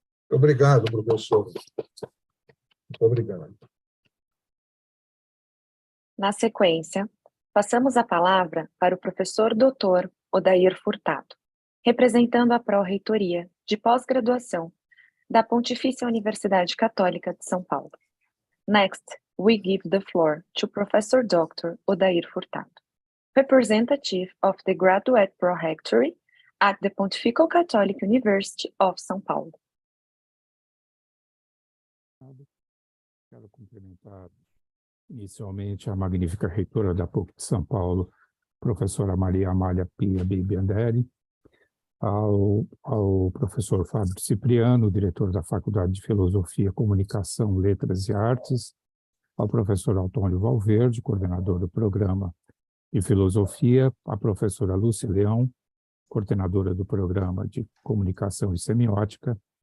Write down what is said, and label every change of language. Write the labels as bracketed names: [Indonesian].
[Portuguese] Obrigado, professor. Muito obrigado. Na sequência, passamos a palavra para o professor doutor Odair Furtado, representando a Pró-Reitoria de Pós-Graduação da Pontifícia Universidade Católica de São Paulo. [English] Next, we give the floor to Professor Dr. Odair Furtado, representative of the Graduate Pro-Rectory at the Pontifical Catholic University of São Paulo. [Portuguese] Quero cumprimentar inicialmente a magnífica reitora da PUC de São Paulo, professora Maria Amália Pia Bibianderi, ao professor Fábio Cipriano, diretor da Faculdade de Filosofia, Comunicação, Letras e Artes, ao professor Antônio Valverde, coordenador do programa de Filosofia, a professora Lúcia Leão, coordenadora do programa de Comunicação e Semiótica,